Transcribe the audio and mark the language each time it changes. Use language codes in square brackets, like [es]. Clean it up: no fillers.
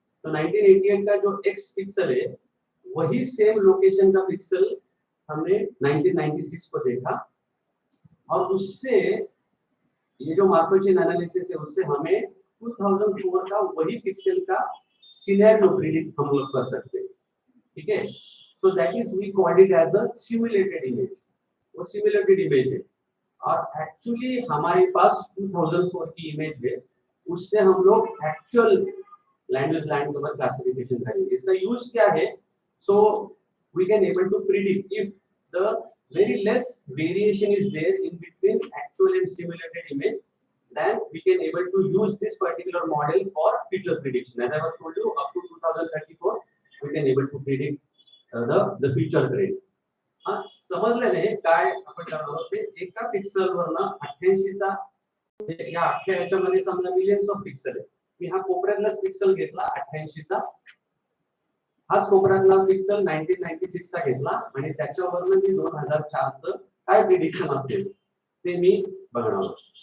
[hi] तो 1988 का जो X पिक्सल है, वही सेम लोकेशन का पिक्सल हमने 1996 को देखा, और उससे ये जो मार्को चेन एनालिसिस है, उससे हमें 2004 का वही पिक्सल का सिनेरियो प्रिडिक्ट हम लोग कर सकते हैं. ठीक है. [en] So that is we called it as a simulated image. [hi] वो सिमुलेटेड इमेज है, और एक्चुअली हमारे पास 2004 की इमेज है, उससे हम लोग एक्चुअल लैंड के ऊपर क्लासिफिकेशन करेंगे. इसका यूज क्या है? [en] So we can able to predict if the very less variation is there in between actual and simulated image, then we can able to use this particular model for future prediction. As I was told you, up to 2034 we can able to predict the future trend. [mr] समजलेले काय आपण करणार आहोत ते एका pixel वरनं 88 चा या अख्ख्या याच्यामध्ये समजा मिलियन्स ऑफ पिक्सल आहे. मी हा कोपऱ्यातलाच पिक्सल घेतला 88 चा, हाच कोपऱ्यातला पिक्सल 1996 चा घेतला, आणि त्याच्यावरनं मी 2004 चं काय प्रिडिक्शन असेल ते मी बघणार आहोत.